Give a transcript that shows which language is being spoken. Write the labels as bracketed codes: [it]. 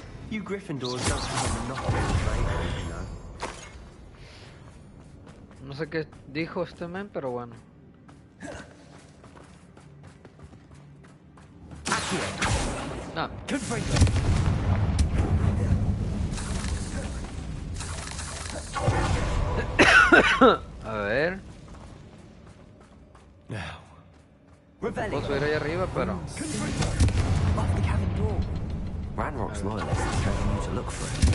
[en] You Gryffindors don't have a monopoly of bravery, you know. [es] No sé qué dijo este men, pero bueno. No. A ver. Puedo subir ahí arriba, pero... [en] Ranrock's loyalists are telling you to look for it.